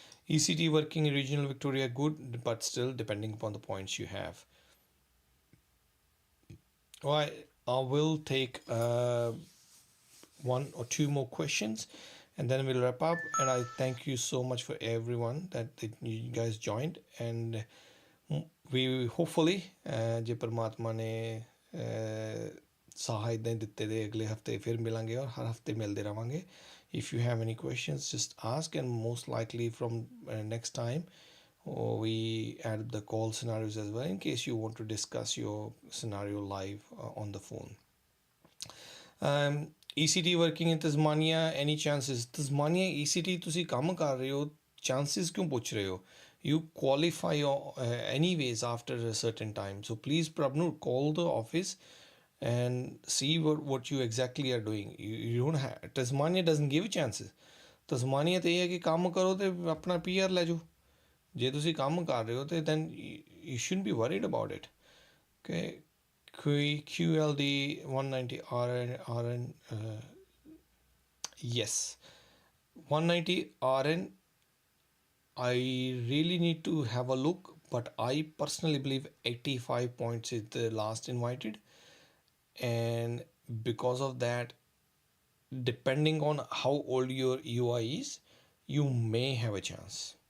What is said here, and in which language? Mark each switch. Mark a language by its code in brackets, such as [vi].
[en] ECT working in regional Victoria good, but still depending upon the points you have. Well, I will take one or two more questions and then we'll wrap up. And I thank you so much for everyone that you guys joined. And we hopefully, [pa] ਜੇ ਪਰਮਾਤਮਾ ਨੇ ਸਾਹ ਇੱਦਾਂ ਹੀ ਦਿੱਤੇ ਦੇ ਅਗਲੇ ਹਫਤੇ ਫਿਰ ਮਿਲਾਂਗੇ ਔਰ ਹਰ ਹਫਤੇ ਮਿਲਦੇ ਰਵਾਂਗੇ. [en] If you have any questions, just ask, and most likely from next time we add the call scenarios as well in case you want to discuss your scenario live on the phone. ECT working in Tasmania, any chances? [pa] Tasmania ECT ਤੁਸੀਂ ਕੰਮ ਕਰ ਰਹੇ ਹੋ, chances ਕਿਉਂ ਪੁੱਛ ਰਹੇ ਹੋ? [en] You qualify anyways after a certain time. So please Prabnu, call the office and see what you exactly are doing. You don't have, Tasmania doesn't give chances. [pa] Tasmania ਤੇ ਇਹ ਹੈ ਕਿ ਕੰਮ ਕਰੋ ਤੇ ਆਪਣਾ PR ਲੈ ਜਾਓ. ਜੇ ਤੁਸੀਂ ਕੰਮ ਕਰ ਰਹੇ ਹੋ ਤੇ [en] then you shouldn't be worried about it. Okay. QLD 190 RN yes, 190 RN. I really need to have a look, but I personally believe 85 points is the last invited, and because of that, depending on how old your UI is, you may have a chance.